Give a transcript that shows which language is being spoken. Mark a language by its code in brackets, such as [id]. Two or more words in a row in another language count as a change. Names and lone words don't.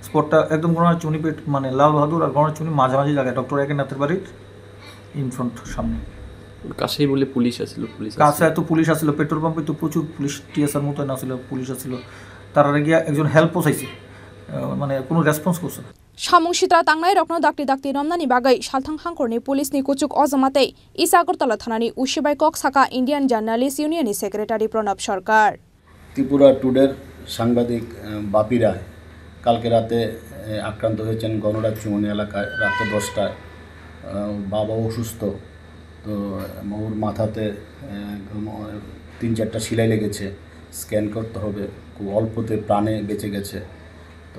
[bn] স্পটটা একদম গণনা চুনি পেট মানে লাল বাহাদুর আর গণনা চুনি মাঝামাঝি জায়গায় ডক্টর একেনাথের বাড়ির [en] in front [bn] সামনে কাছেই বলে পুলিশ আসছিল কাছে এত পুলিশ আসছিল পেট্রোল পাম্পে তো প্রচুর পুলিশ টিএসআর মতো আসছিল পুলিশ আসছিল তারা গিয়া একজন হেল্পও চাইছে মানে কোনো রেসপন্স করছে না [trp] Samung sitra tangnai rokno dakti romnani bagai salthang hangkorni police ni kuchuk ozamate is Agartala thanani ushibai kok saka Indian Journalist Union ni secretary Pranab Sarkar [bn] ত্রিপুরা টুডের সাংবাদিক বাপি রায় কালকে রাতে আক্রান্ত হয়েছেন গণরাজ চুমনি এলাকায় রাতে 10টায় বাবা অসুস্থ তো ওর মাথাতে 3-4টা সেলাই লেগেছে স্ক্যান করতে হবে খুব অল্পতে প্রাণে বেঁচে গেছে তো